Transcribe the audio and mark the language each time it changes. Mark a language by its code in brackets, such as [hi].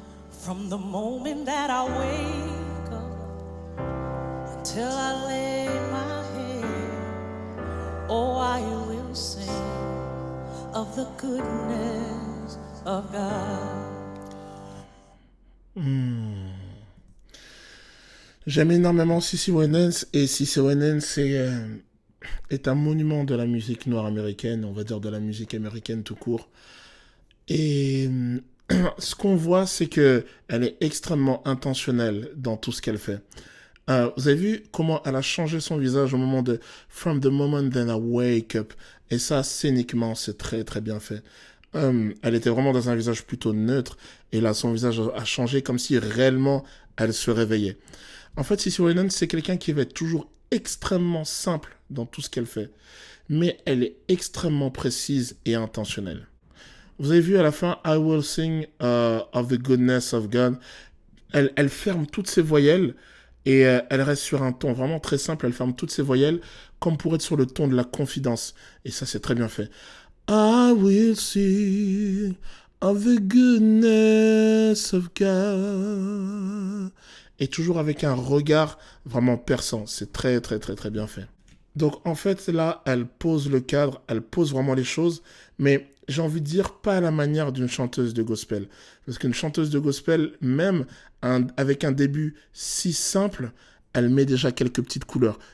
[en] From the moment that I wake up until I lay my head, oh, I will sing of the goodness of God. [fr] J'aime énormément CeCe Winans et CeCe Winans est un monument de la musique noire américaine, on va dire de la musique américaine tout court. Et ce qu'on voit, c'est que elle est extrêmement intentionnelle dans tout ce qu'elle fait. Vous avez vu comment elle a changé son visage au moment de [en] From the moment that I wake up. [fr] Et ça, scéniquement, c'est très bien fait. Elle était vraiment dans un visage plutôt neutre et là, son visage a changé comme si réellement elle se réveillait. En fait, CeCe Winans, c'est quelqu'un qui va être toujours extrêmement simple dans tout ce qu'elle fait, mais elle est extrêmement précise et intentionnelle. Vous avez vu à la fin, [en] I will sing of the goodness of God. [fr] Elle ferme toutes ses voyelles et elle reste sur un ton vraiment très simple. Elle ferme toutes ses voyelles comme pour être sur le ton de la confidence. Et ça, c'est très bien fait. [en] I will sing of the goodness of God. [fr] Et toujours avec un regard vraiment perçant. C'est très bien fait. Donc en fait, là, elle pose le cadre, elle pose vraiment les choses, mais j'ai envie de dire pas à la manière d'une chanteuse de gospel. Parce qu'une chanteuse de gospel, même avec un début si simple, elle met déjà quelques petites couleurs.